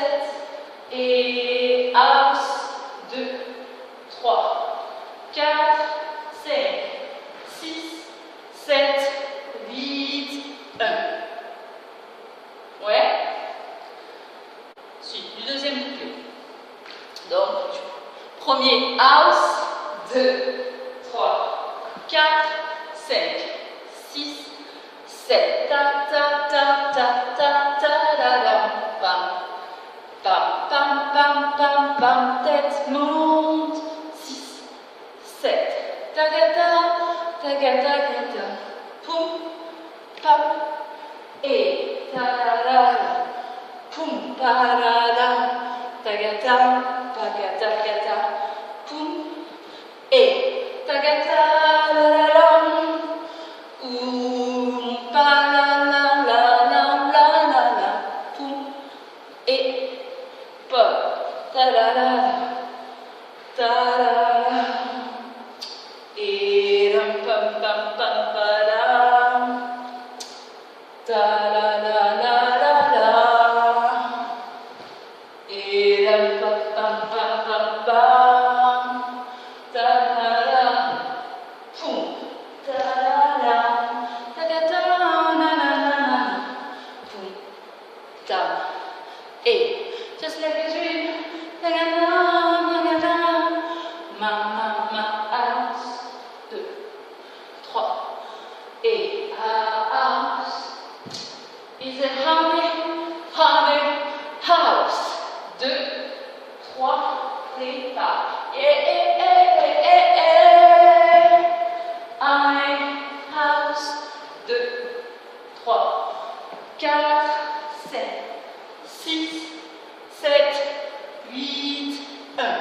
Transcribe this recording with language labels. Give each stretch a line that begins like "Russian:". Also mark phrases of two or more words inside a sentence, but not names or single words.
French: Et house, 2, 3, 4, 5, 6, 7, 8, 1. Ouais. Ensuite, le deuxième couplet. Donc, premier house, 2, 3, 4, 5, 6, 7. Ta ta ta ta ta ta da da. Pam, pam, pam, pam, pam, pam. Tête monte. 6, 7. Ta ta ta ta ta ta ta. Poum, pam. Et ta da da. Poum, pa da da. Ta ta ta. Pagata, gata, poum, et tagata, la la la, oum, pa la la la la la la la, poum, et pa, ta la la, ta la la, et ram pam pam pam pa la, ta la la la la la, et ram pam pam pam pam pam, ta la la, poum, ta la la, ta ta ta na na na na, poum, ta,
English: et just like a dream, ta ga na na ma ma ma house, 2, 3, et house, is a honey house, 2, 3, prépare.
French: I house, 2, 3, 4, 5, 6, 7, 8, 1.